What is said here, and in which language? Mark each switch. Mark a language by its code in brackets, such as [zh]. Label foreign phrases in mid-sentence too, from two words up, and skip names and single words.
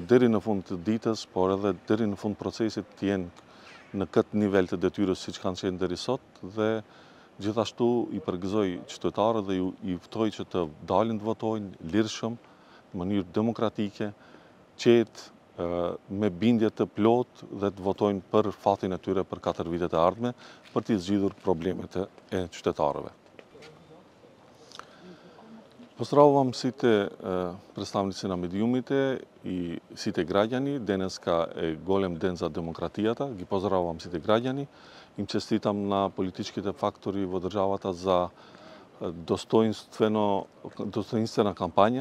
[sq] deri në fund të ditës, por edhe deri në fund procesit të jenë në këtë nivel të detyrës siç kanë qenë deri sot, dhe gjithashtu i përgëzoj qytetarët dhe i ftoj që të dalin të votojnë lirshëm, në mënyrë demokratike, qetë, me bindje të plotë dhe të votojnë për fatin e tyre për 4 vitet e ardhme, për t'i zgjidhur problemet e qytetarëve. [mk] Pozdravувам сите представници на медиумите и сите граѓани. Денеска е голем ден за демократијата. Ги поздравувам сите граѓани. Им честитам на политичките фактори во државата за достоинствена кампања.